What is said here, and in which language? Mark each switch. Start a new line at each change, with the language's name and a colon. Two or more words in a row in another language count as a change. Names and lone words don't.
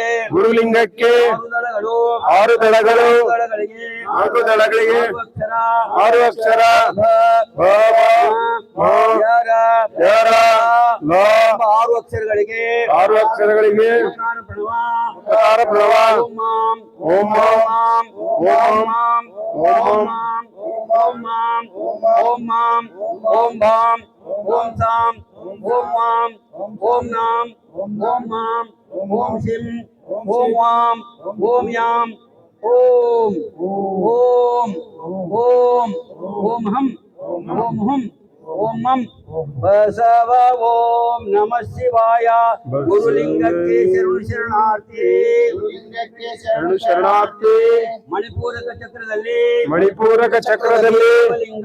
Kannada: ಗುರುಲಿಂಗಕ್ಕೆ 6 ದಳಗಳು 6 ದಳಗಳು 4 ದಳಗಳಿಗೆ 4 ದಳಗಳಿಗೆ 6 ಅಕ್ಷರ 6 ಅಕ್ಷರ ಭ, ಭ, ಭ, ಯರ, ಯರ, ಲ, ಎಂಬ 6 ಅಕ್ಷರಗಳಿಗೆ 6 ಅಕ್ಷರಗಳಿಗೆ ಕಾರ ಪ್ರಣವ ಕಾರ ಪ್ರಣವ
Sanskrit: ಓಂ ಮಾಂ ಓಂ ಮಾಂ ಓಂ ಮಾಂ ಓಂ ಮಾಂ ಓಂ ಮಾಂ ಓಂ ಮಾಂ ಓಂ ಭಾಂ ಓಂ ಸಾಂ ಓಂ ವಾಂ ಓಂ ನಾಂ ಓಂ ಮಾಂ ಓಂ ಶಿಂ ಓಂ ವಾಂ ಓಂ ಯಾಂ ಓಂ ಓಂ ಓಂ ಓಂ ಹಂ ಓಂ ಹಂ ಓಂ ಮಂ ಬಸವ ಓಂ ನಮಃ ಶಿವಾಯ
Kannada: ಗುರುಲಿಂಗಕ್ಕೆ ಶರಣಾರ್ಥಿ. ಶರಣು ಶರಣಾರ್ಥಿ. ಮಣಿಪೂರಕ ಚಕ್ರದಲ್ಲಿ ಮಣಿಪೂರಕ ಚಕ್ರದಲ್ಲಿ ಶಿವಲಿಂಗ